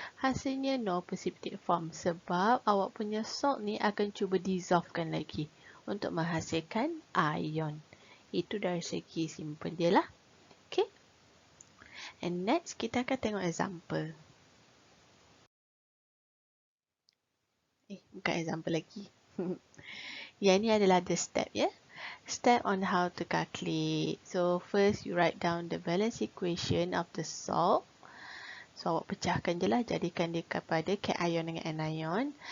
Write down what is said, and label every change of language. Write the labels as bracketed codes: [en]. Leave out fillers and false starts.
[ms] Hasilnya [en] no precipitate form [ms] sebab awak punya salt ni akan cuba dissolvekan lagi untuk menghasilkan ion. Itu dari segi simple dia lah. Okay. [en] And next, [ms] kita akan tengok example. Bukan example lagi. Yang ini adalah [en] the step, [ms] ya. [en] Step on how to calculate. So, first you write down the balance equation of the salt. [ms] So, awak pecahkan je lah, jadikan dia kepada cation dengan anion.